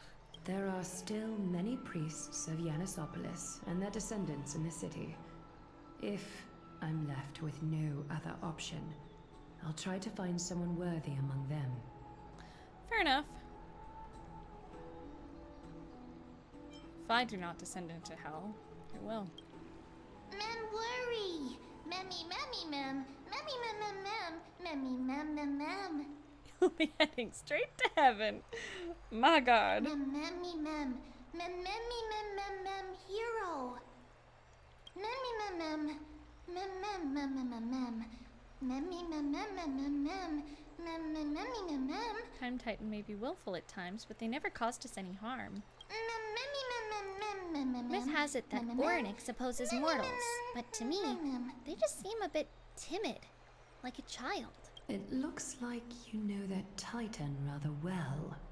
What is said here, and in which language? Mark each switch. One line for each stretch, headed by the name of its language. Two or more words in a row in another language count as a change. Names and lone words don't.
English: There are still many priests of Yanisopolis and their descendants in the city. If I'm left with no other option, I'll try to find someone worthy among them. Fair enough. If I do not descend into hell, it will. Mem worry. Memmy memmy mem, memmy mem mem mem, memmy mem mem mem. You'll be heading straight to heaven. My God. Mem memmy mem, mem memmy mem mem mem hero. Memmy mem mem, mem mem mem mem mem mem, memmy mem mem mem mem mem, mem mem memmy mem mem. Time Titan may be willful at times, but they never caused us any harm. Myth has it that Oronyx opposes mortals, but to me, they just seem a bit timid, like a child. It looks like you know that Titan rather well.